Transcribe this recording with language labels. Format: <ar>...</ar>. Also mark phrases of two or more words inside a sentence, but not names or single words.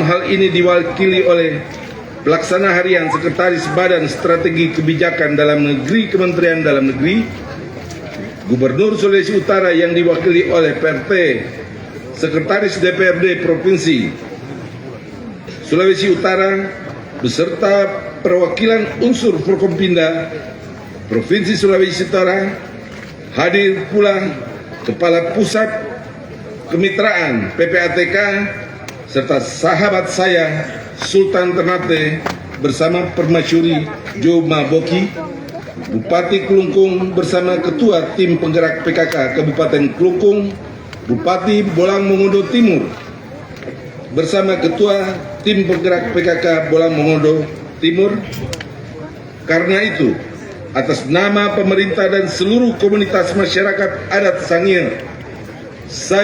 <id>hal ini diwakili oleh Pelaksana Harian Sekretaris Badan Strategi Kebijakan Dalam Negeri Kementerian Dalam Negeri, Gubernur Sulawesi Utara yang diwakili oleh PRT Sekretaris DPRD Provinsi Sulawesi Utara beserta perwakilan unsur Forkompinda Provinsi Sulawesi Utara. Hadir pula Kepala Pusat Kemitraan PPATK serta sahabat saya Sultan Ternate bersama Permasyuri Jo Maboki, Bupati Klungkung bersama Ketua Tim Penggerak PKK Kabupaten Klungkung, Bupati Bolang Mongondo Timur bersama Ketua Tim Penggerak PKK Bolang Mongondo Timur. Karena itu, atas nama pemerintah dan seluruh komunitas masyarakat adat Sangir, saya</id>